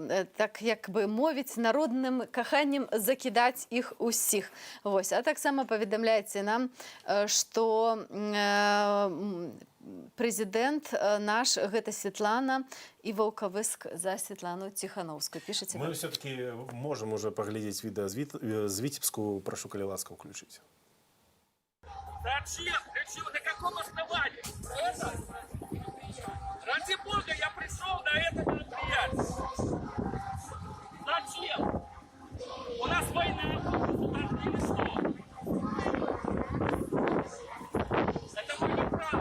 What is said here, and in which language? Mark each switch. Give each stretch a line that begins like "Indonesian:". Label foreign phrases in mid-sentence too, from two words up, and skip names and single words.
Belarusian: Так, як бы мовіць, народным каханнем закідаць іх усіх. Вось. А таксама паведамляеце нам, што прэзідэнт наш – гэта Светлана і Ваўкавыск за Светлану Ціхановскую. Пішаце?
Russian: Мы все-таки можем уже поглядеть видео з Витебску.
Belarusian: Прошу, коли ласка,
Russian: включить. Зачем? На каком основании? Это? Ради Бога, я пришел на это мероприятие. Зачем? У нас война. Или что? Это мое право.